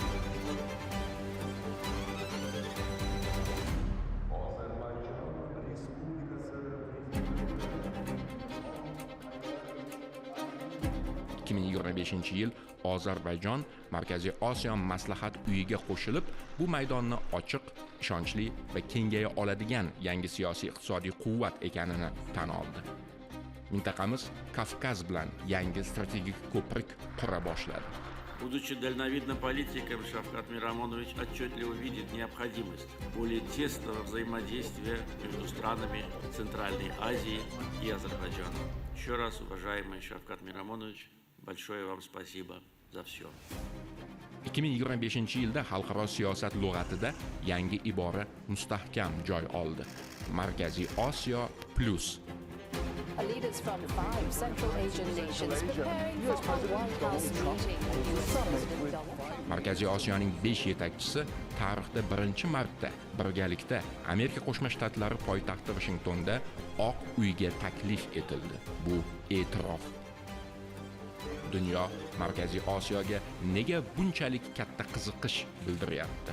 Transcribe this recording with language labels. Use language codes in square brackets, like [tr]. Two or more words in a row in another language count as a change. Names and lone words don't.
[uz] yil Ozarbayjon Markaziy Osiyo maslahat uyiga qo'shilib, bu maydonni ochiq, ishonchli va kengaya oladigan yangi siyosiy iqtisodiy quvvat ekanini tan oldi. Mintaqamiz Kavkaz bilan yangi strategik ko'prik qura boshladi. [ru] Будучи дальновидным политиком, Шавкат Мирамонович отчетливо видит необходимость более тесного взаимодействия между странами Центральной Азии и Азербайджаном. Еще раз, уважаемый Шавкат Мирамонович, большое вам спасибо за все. [uz] 2025-yilda xalqaro siyosat lug'atida yangi ibora mustahkam joy oldi. Markaziy Osiyo plus. [en] Leaders from 5 Central Asian nations preparing for a White House meeting. President Donald [uz] Markaziy Osiyoning 5 yetakchisi tarixda birinchi marta birgalikda Amerika Qo'shma Shtatlari poytaxti Washingtonda Oq uyga taklif etildi. Bu e'tirof. Dunyo Markaziy Osiyoga nega bunchalik katta qiziqish bildiryapti?